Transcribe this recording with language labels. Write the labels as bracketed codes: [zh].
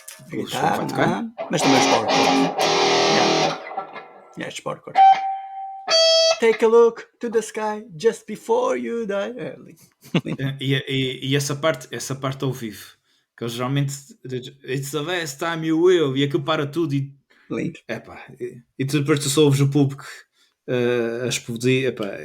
[pt] Guitarra, mas também os power chords. Os power chords. [en] Take a look to the sky just before you die. [pt] E essa parte ao vivo, que eles geralmente [en] it's the last time you will, [pt] e aquilo para tudo e lindo. E depois tu só ouves o público a explodir.